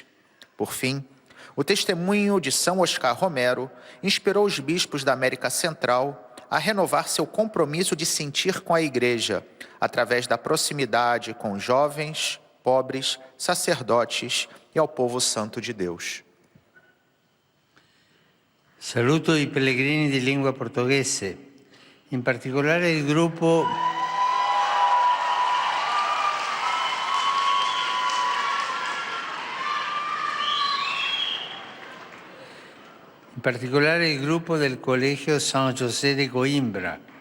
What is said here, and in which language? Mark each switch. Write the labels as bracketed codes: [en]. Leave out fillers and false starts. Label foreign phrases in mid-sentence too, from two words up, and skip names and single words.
[pt] Por fim, o testemunho de São Oscar Romero inspirou os bispos da América Central a renovar seu compromisso de sentir com a Igreja, através da proximidade com jovens, pobres, sacerdotes e ao povo santo de Deus. [it] Saluto i pellegrini di lingua portoghese, in particolare il gruppo del Colegio San José de Coimbra.